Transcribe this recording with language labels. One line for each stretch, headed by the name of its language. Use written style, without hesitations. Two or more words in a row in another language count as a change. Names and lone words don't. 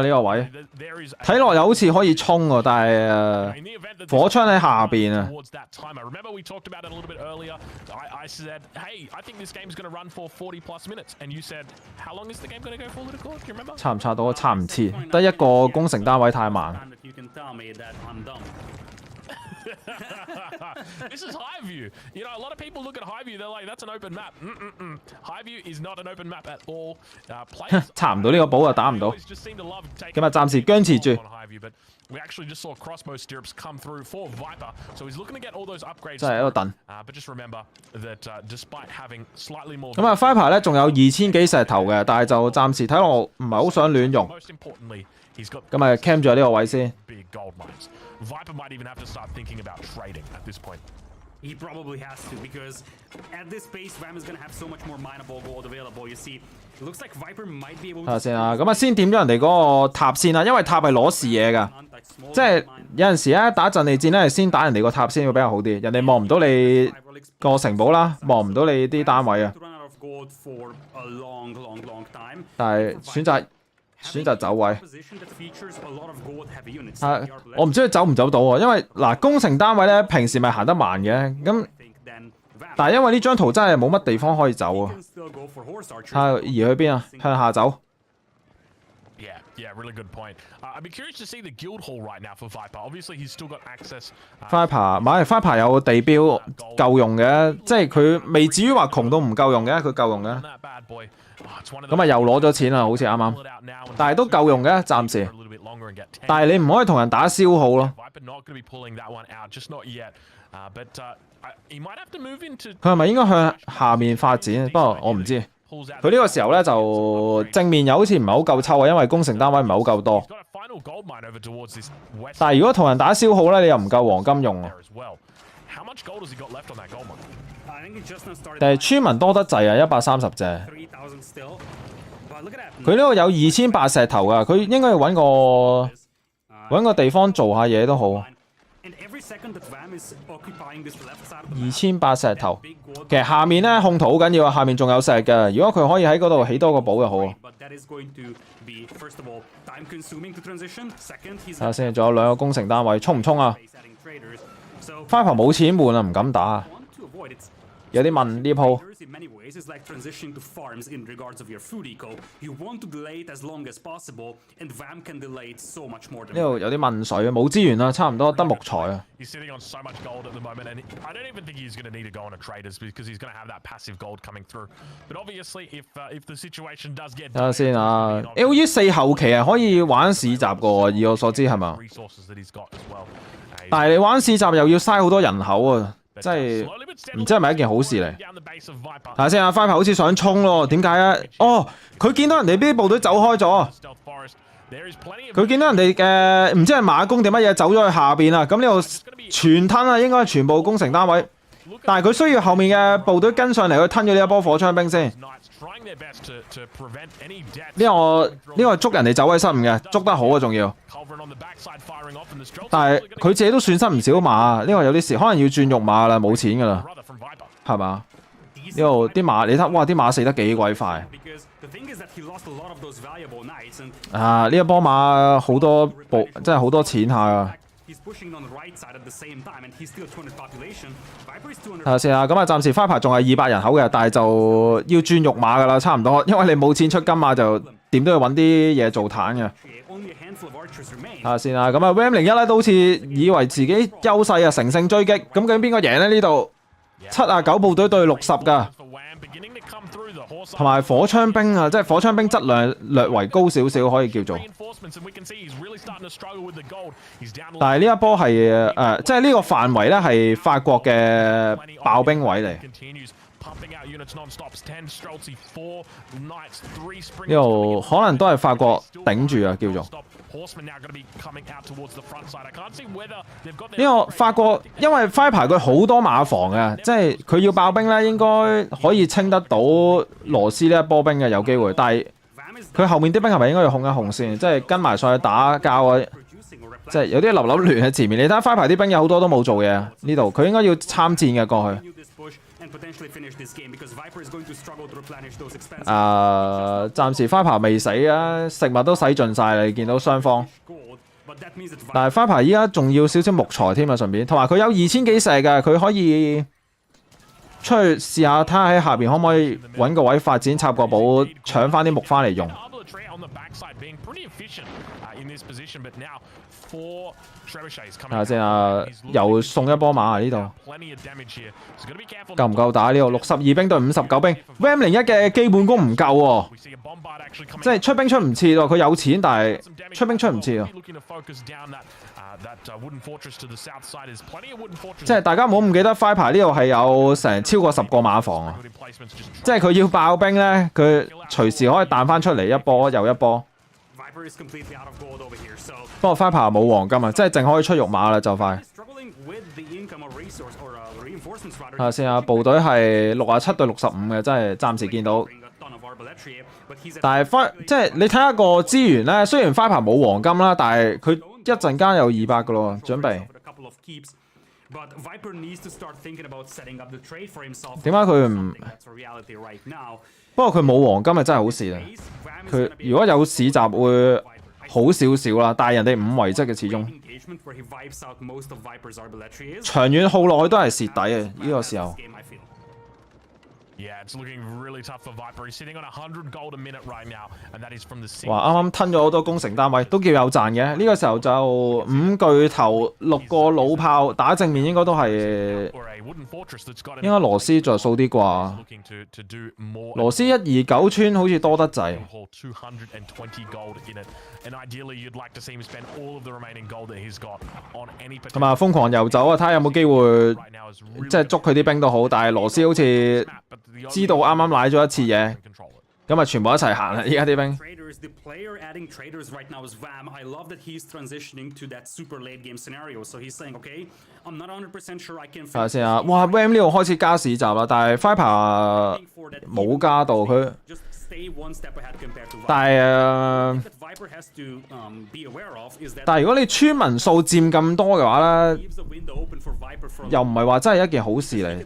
Cantonese: 呢個位睇落又好似可以衝喎，但係火槍喺下邊啊。差唔差到？差唔切，得一個攻城單位太慢。
English: This is Highview. You know, a lot of people look at Highview, they're like, that's an open map. Highview is not an open map at all.
Cantonese: 查唔到呢個寶就打唔到。咁啊，暫時僵持住。
English: We actually just saw crossbow stirrups come through for Viper, so he's looking to get all those upgrades.
Cantonese: 真係喺度等。
English: But just remember that despite having slightly more.
Cantonese: 咁啊 ，Viper 咧仲有2000幾石頭嘅，但係就暫時睇落唔係好想亂用。咁啊 ，cam 住呢個位先。
English: Viper might even have to start thinking about trading at this point. He probably has to, because at this pace, Ram is going to have so much more mineable gold available. You see, it looks like Viper might be able to...
Cantonese: 睇下先啊，咁啊先點咗人哋嗰個塔先啦，因為塔係攞視野㗎，即係有陣時咧打陣地戰咧係先打人哋個塔先會比較好啲，人哋望唔到你個城堡啦，望唔到你啲單位啊。但係選擇走位，我唔知佢走唔走到喎，因為嗱攻城單位咧平時咪行得慢嘅，咁但係因為呢張圖真係冇乜地方可以走啊，睇下移去邊啊，向下走。
English: Yeah, really good point. I'd be curious to see the guild hall right now for Viper. Obviously, he's still got access.
Cantonese: Viper 買 Viper 有地標夠用嘅，即係佢未至於話窮到唔夠用嘅，佢夠用嘅。咁啊又攞咗錢啦，好似啱啱，但係都夠用嘅，暫時。但係你唔可以同人打消耗咯。佢係咪應該向下面發展？不過我唔知。佢呢個時候咧就正面又好似唔係好夠抽啊，因為攻城單位唔係好夠多。但係如果同人打消耗咧，你又唔夠黃金用啊。
English: much gold has he got left on that gold mine? I think he just now started.
Cantonese: 但係村民多得滯啊，130隻。
English: 3,000 still. But look at that.
Cantonese: 佢呢度有2800石頭㗎，佢應該要揾個地方做下嘢都好。
English: And every second that Vam is occupying this left side of the map,
Cantonese: 2800 石頭，
English: big wall
Cantonese: 其實下面咧控圖好緊要啊，下面仲有石嘅。如果佢可以喺嗰度起多個堡就好啊。
English: but that is going to be first of all time consuming to transition. Second, he's
Cantonese: 睇下先，仲有2個工程單位，衝唔衝啊
English: base adding traders. So
Cantonese: ？Viper 冇錢換啊，唔敢打啊，
English: want to avoid it.
Cantonese: 有啲問呢鋪。
English: Traders in many ways is like transitioning to farms in regards of your food eco. You want to delay it as long as possible, and Vam can delay it so much more than
Cantonese: 呢度有啲問水啊，冇資源啊，差唔多得木材啊。
English: He's sitting on so much gold at the moment, and I don't even think he's going to need to go on a traders because he's going to have that passive gold coming through. But obviously, if the situation does get
Cantonese: 睇下先啊，AOE4後期係可以玩市集嘅喎，以我所知係嘛？
English: resources that he's got as well.
Cantonese: 但係你玩市集又要嘥好多人口啊，真係唔知係咪一件好事嚟？
English: Down the base of Viper.
Cantonese: 睇下先啊，Viper好似想衝咯，點解啊？哦，佢見到人哋啲部隊走開咗。
English: Stealth forest. There is plenty of
Cantonese: 佢見到人哋嘅唔知係馬弓定乜嘢走咗去下邊啊！咁呢度全吞啊，應該係全部工程單位。但係佢需要後面嘅部隊跟上嚟去吞咗呢一波火槍兵先。
English: knights trying their best to prevent any deaths.
Cantonese: 呢個係捉人哋走位失誤嘅，捉得好啊，仲要。
English: Culverin on the backside firing off, and the Streltsy
Cantonese: 但係佢自己都損失唔少馬啊！呢個有啲事，可能要轉肉馬啦，冇錢㗎啦，
English: brother from Viper.
Cantonese: 係嘛？呢度啲馬你睇，哇！啲馬死得幾鬼快
English: because the thing is that he lost a lot of those valuable knights and
Cantonese: 啊！呢一波馬好多部，真係好多錢下啊！
English: he's pushing on the right side at the same time and he's still 200 population. Viper is 200.
Cantonese: 睇下先啊，咁啊暫時Viper仲係200人口嘅，但係就要轉肉馬㗎啦，差唔多，因為你冇錢出金馬就點都要揾啲嘢做彈嘅。
English: Only a handful of archers remain.
Cantonese: 睇下先啊，咁啊 Ram01咧都好似以為自己優勢啊，乘勝追擊，咁究竟邊個贏咧？呢度79部隊對60㗎。
English: For Wham beginning to come through the horse
Cantonese: 同埋火槍兵啊，即係火槍兵質量略為高少少，可以叫做。
English: reinforcements, and we can see he's really starting to struggle with the gold. He's down to
Cantonese: 但係呢一波係即係呢個範圍咧係法國嘅爆兵位嚟。
English: continues pumping out units non-stop. 10 Streltsy, 4 knights, 3 spring.
Cantonese: 呢度可能都係法國頂住啊，叫做。
English: Horsemen now going to be coming out towards the front side. I can't see whether they've got
Cantonese: 呢個法國因為 Viper 佢好多馬房嘅，即係佢要爆兵咧，應該可以清得到羅斯呢一波兵嘅有機會。但係
English: Vam is
Cantonese: 佢後面啲兵係咪應該要控一控先？即係跟埋上去打交啊！
English: producing or
Cantonese: 即係有啲流亂喺前面。你睇下 Viper 啲兵有好多都冇做嘢，呢度佢應該要參戰嘅過去。
English: continue this push and potentially finish this game because Viper is going to struggle to replenish those expenses.
Cantonese: 暫時 Viper 未死啊，食物都使盡晒啦，你見到雙方。
English: Gold, but that means that
Cantonese: 但係 Viper 依家仲要少少木材添啊，順便，同埋佢有2000幾石嘅，佢可以出去試下睇下喺下邊可唔可以揾個位發展插個堡，搶翻啲木翻嚟用。
English: Artillery on the backside being pretty efficient in this position, but now 4 trebuchets
Cantonese: 睇
English: coming
Cantonese: 下
English: out.
Cantonese: 先啊，
English: He's
Cantonese: 又送一波馬啊呢度，
English: plenty of damage here. So gotta be careful.
Cantonese: 夠唔夠打呢度？62兵對59兵，Ram01嘅基本功唔夠喎，
English: We see a bombard actually coming.
Cantonese: 即係出兵出唔切喎，佢有錢但係
English: Some damage.
Cantonese: 出兵出唔切喎。
English: Looking to focus down that wooden fortress to the south side. There's plenty of wooden fortresses.
Cantonese: 即係大家唔好唔記得 Viper 呢度係有成超過10個馬房啊！
English: Good emplacements, just
Cantonese: 即係佢要爆兵咧，佢隨時可以彈翻出嚟一波又一波。
English: Viper is completely out of gold over here. So
Cantonese: 不過 Viper 冇黃金啊，即係淨可以出肉馬啦，就快。
English: struggling with the income of resource or reinforcements rather.
Cantonese: 睇下先啊，部隊係67對65嘅，真係暫時見到。
English: Bring a ton of arballetry, but he's at
Cantonese: 但係即係你睇下個資源咧，雖然 Viper 冇黃金啦，但係佢一陣間有200嘅咯，準備。
English: a couple of keeps. But Viper needs to start thinking about setting up the trade for himself.
Cantonese: 點解佢唔？
English: That's a reality right now.
Cantonese: 不過佢冇黃金係真係好事啊！
English: Vam is
Cantonese: 佢
English: gonna be
Cantonese: 如果有市集會好少少啦，但係人哋5遺跡嘅始終，
English: engagement where he wipes out most of Viper's arballetry is.
Cantonese: 長遠耗落去都係蝕底啊！呢個時候。
English: Game, I feel. Yeah, it's looking really tough for Viper. He's sitting on 100 gold a minute right now, and that is from the 6.
Cantonese: 哇！啱啱吞咗好多工程單位，都叫有賺嘅。呢個時候就5巨頭6個老炮打正面，應該都係
English: Or a wooden fortress that's got
Cantonese: 應該羅斯着數啲啩。
English: looking to do more.
Cantonese: 羅斯129村好似多得滯。
English: Haul 220 gold in it, and ideally you'd like to see him spend all of the remaining gold that he's got on any
Cantonese: 同埋瘋狂遊走啊！睇下有冇機會
English: right now is
Cantonese: 即係捉佢啲兵都好，但係羅斯好似
English: map, but the
Cantonese: 知道啱啱賴咗一次嘢。
English: control it.
Cantonese: 咁啊全部一齊行啦！依家啲兵。
English: Traders, the player adding traders right now is Vam. I love that he's transitioning to that super late game scenario. So he's saying, okay, I'm not 100% sure I can.
Cantonese: 睇下先啊！哇 ，Ram 呢度開始加市集啦，但係 Viper 冇加到佢。但係但係如果你村民數佔咁多嘅話咧，又唔係話真係一件好事嚟。